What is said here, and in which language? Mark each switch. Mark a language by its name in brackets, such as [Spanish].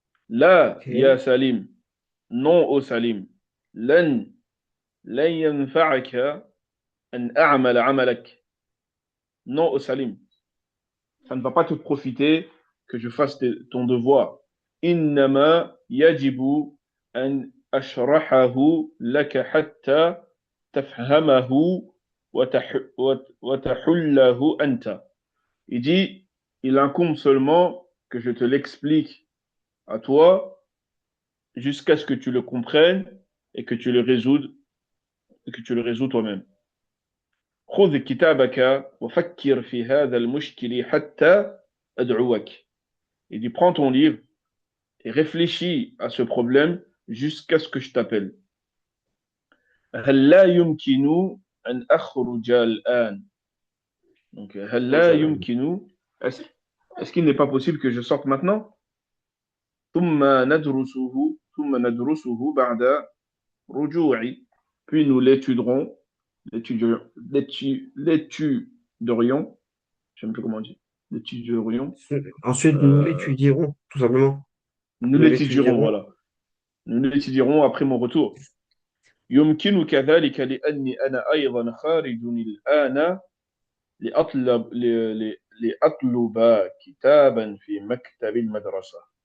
[Arabic] لا يا Ok. سليم. [French] Non, ô Salim. [Arabic] لن لن ينفعك أن أعمل عملك. Non, ô Salim. [French] Ça ne va pas te profiter que je fasse ton devoir. [Arabic] إنما يجب أن أشرحه لك حتى تفهمه وتحله أنت. [French] Il dit, il incombe seulement que je te l'explique à toi jusqu'à ce que tu le comprennes et que tu le résoudes et que tu le résous toi-même. [Arabic] خذ كتابك وفكر في هذا المشكل حتى أدعوك. [French] Il dit, prends ton livre et réfléchis à ce problème jusqu'à ce que je t'appelle. [Arabic] هل لا يمكن أن أخرج الآن. [French] Donc, [Arabic] هل لا يمكن, [French] est-ce, est-ce qu'il n'est pas possible que je sorte maintenant. [Arabic] ثم ندرسه ثم ندرسه بعد رجوعي. [French] Puis nous l'étudierons, l'étudierions, je ne sais plus comment on dit, l'étudierions, Ensuite, nous euh, l'étudierons, tout simplement. nous Nous l'étudierons, voilà. Nous l'étudierons après mon retour. [Arabic] يمكنك ذلك لأني أنا أيضا خارج الآن لأطلب كتابا في مكتب المدرسة.